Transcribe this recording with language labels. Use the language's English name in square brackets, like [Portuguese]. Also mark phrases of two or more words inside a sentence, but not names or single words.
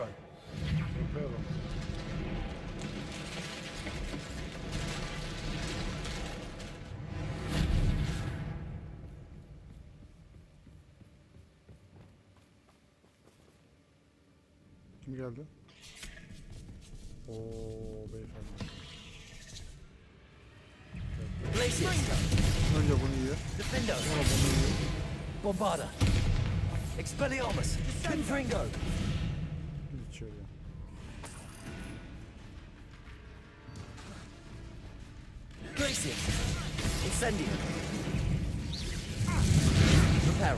[Turkish] yapıyorum. Kim geldi? Oo beyefendi. Önce bunu yiyor. Defendo. Sonra bunu yiyor. Bombarda. Expelliarmus. Confringo. Gir içeriye. Glacier. Incendio. Reparo.